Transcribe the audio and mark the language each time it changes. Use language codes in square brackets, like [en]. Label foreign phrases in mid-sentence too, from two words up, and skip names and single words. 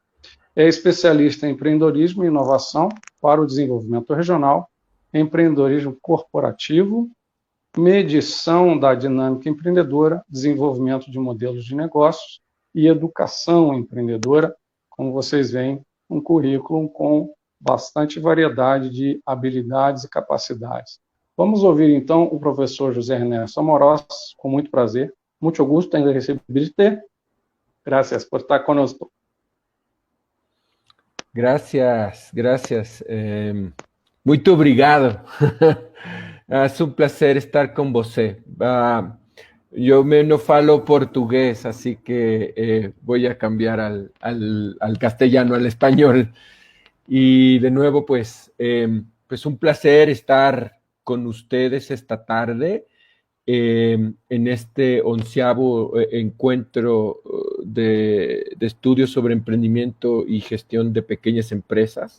[pt] É especialista em empreendedorismo e inovação para o desenvolvimento regional, empreendedorismo corporativo, medição da dinâmica empreendedora, desenvolvimento de modelos de negócios e educação empreendedora. Como vocês veem, um currículo com bastante variedade de habilidades e capacidades. Vamos ouvir, então, o professor José Ernesto Amorós, com muito prazer. Muito gosto em receberte. Gracias por estar conosco. [es] Gracias, gracias. [pt] Muito obrigado. [es] Es un placer estar con você. Yo no falo portugués, así que voy a cambiar al castellano, al español. Y de nuevo, pues un placer estar con ustedes esta tarde en este 11º encuentro de estudios sobre emprendimiento y gestión de pequeñas empresas.